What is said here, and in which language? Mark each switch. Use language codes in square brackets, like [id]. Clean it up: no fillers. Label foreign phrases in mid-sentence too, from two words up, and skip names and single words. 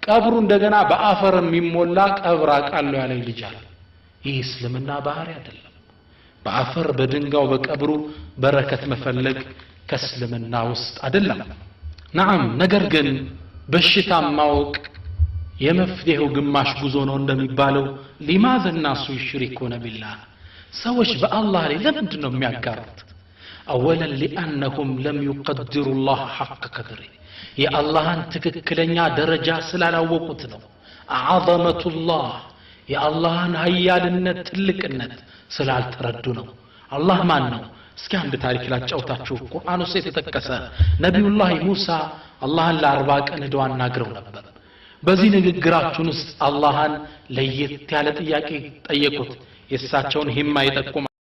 [am] ቀብሩ እንደገና በአፈር የሚሞላ ቀብር አቃለው ያለኝ ልጅ አለ ይህ እስልምና ባህሪ አይደለም በአፈር በድንጋው በቀብሩ በረከት መፈለግ ከእስልምና ውስጥ አይደለም نعم ነገር ግን በሽታ ማወቅ የመፍትሄው ግማሽ ጉዞ ነው እንደሚባለው [ar] لماذا الناس يشركون بالله [am] ሰዎች በአላህ ላይ ለምንድን ነው የሚያጋሩት [ar] اولا لانهم لم يقدروا الله حق قدره يا الله [am] ትክክለኛ ደረጃ ስላላወቁት ነው [ar] عظمه الله يا الله [am] ኃያልነት ትልቅነት ስላልተረዱ ነው አላህ ማን ነው እስኪ አንድ ታሪክ ላጫውታችሁ ቁርአን ውስጥ የተጠቀሰ ነብዩላህ ሙሳ አላህን ለ40 ቀን ሄደው አናግረው ነበር በዚህ ንግግራችን ውስጥ አላህን ለየት ያለ ጥያቄ ጠየቁት የሳቸውን ሂማ ይጠቁም